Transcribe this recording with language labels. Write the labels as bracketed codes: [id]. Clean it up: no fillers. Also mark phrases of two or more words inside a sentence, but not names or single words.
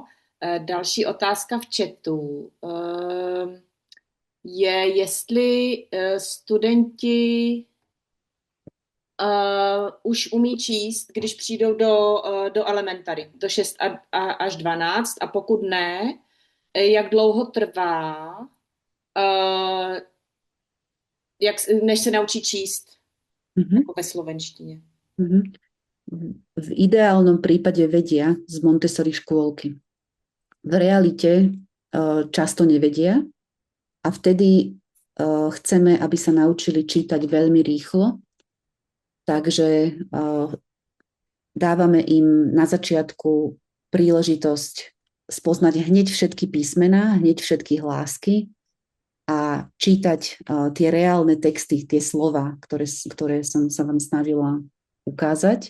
[cs] Další otázka v chatu je, jestli studenti už umí číst, když přijdou do elementary, do 6 až 12, a pokud ne, jak dlouho trvá, než se naučí číst jako ve slovenštině. [sk] V ideálnom prípade vedia z Montessori škôlky. V realite často nevedia a vtedy chceme, aby sa naučili čítať veľmi rýchlo, takže dávame im na začiatku príležitosť spoznať hneď všetky písmená, hneď všetky hlásky a čítať tie reálne texty, tie slova, ktoré som sa vám snažila ukázať.